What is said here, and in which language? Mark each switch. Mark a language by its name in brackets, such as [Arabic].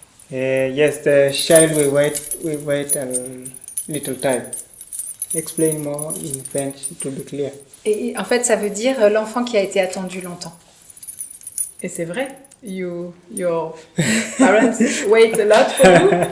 [English] Yes, the child will wait a little time. Explain more in French to be clear. [French] Et en fait, ça veut dire l'enfant qui a été attendu longtemps. Et c'est vrai, [English] your parents wait a lot for you.